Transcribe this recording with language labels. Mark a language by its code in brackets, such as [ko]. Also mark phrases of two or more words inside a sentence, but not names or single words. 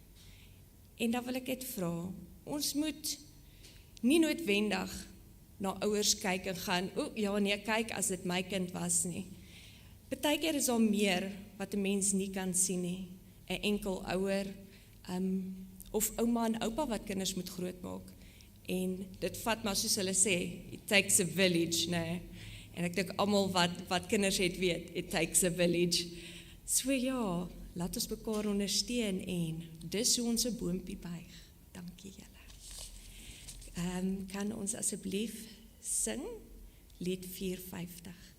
[af] En dan wil ek dit vra, ons moet nie noodwendig na ouers kyk en gaan, kyk as dit my kind was nie. Partykeer is daar meer wat 'n mens nie kan sien nie. 'n Enkel ouer, of ouma en oupa wat kinders moet grootmaak. En dit vat maar soos hulle sê, [en] it takes a village, [af] nee. En ek dink almal wat kinders het weet, [en] it takes a village. [af] So ja, laat ons mekaar ondersteun, en dis hoe ons 'n boompie buig. Dankie julle. Kan ons asseblief sing lied 450?